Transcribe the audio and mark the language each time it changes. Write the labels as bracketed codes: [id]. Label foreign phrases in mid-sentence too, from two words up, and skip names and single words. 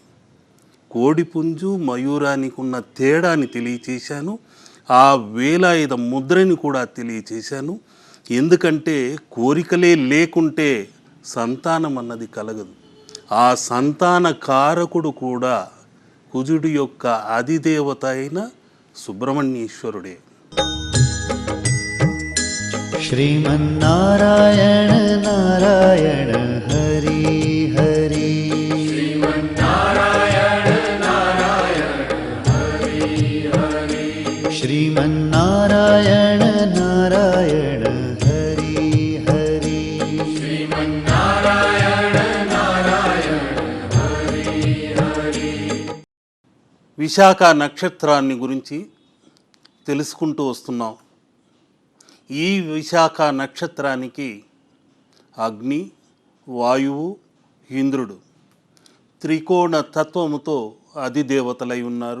[te] కోడిపుంజు మయూరానికి ఉన్న తేడాని తెలియచేశాను, ఆ వేలాయుధ ముద్రని కూడా తెలియచేశాను. ఎందుకంటే కోరికలే లేకుంటే సంతానం అన్నది కలగదు. ఆ సంతాన కారకుడు కూడా కుజుడి యొక్క అధిదేవత అయిన సుబ్రహ్మణ్యేశ్వరుడే. [sa] श्रीमन्नारायण नारायण हरि हरि श्रीमन्नारायण नारायण हरि हरि श्रीमन्नारायण नारायण हरि हरि श्रीमन्नारायण नारायण हरि हरि. [te] విశాఖ నక్షత్రాన్ని గురించి తెలుసుకుంటూ వస్తున్నాం. ఈ విశాఖ నక్షత్రానికి అగ్ని, వాయువు, ఇంద్రుడు త్రికోణ తత్వముతో అధిదేవతలై ఉన్నారు.